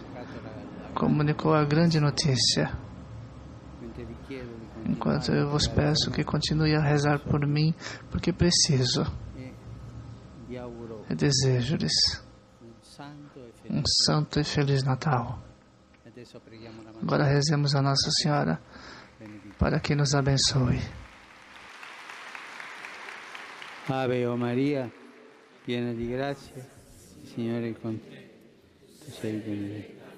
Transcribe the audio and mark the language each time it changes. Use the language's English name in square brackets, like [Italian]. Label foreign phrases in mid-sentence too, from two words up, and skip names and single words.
[Portuguese] Comunicou a grande notícia. Enquanto eu vos peço que continue a rezar por mim, porque preciso. E desejo-lhes um santo e feliz Natal. Agora rezemos a Nossa Senhora para que nos abençoe. [Italian] Ave Maria, piena di grazia, il Signore è con te. Tu sei benedetta.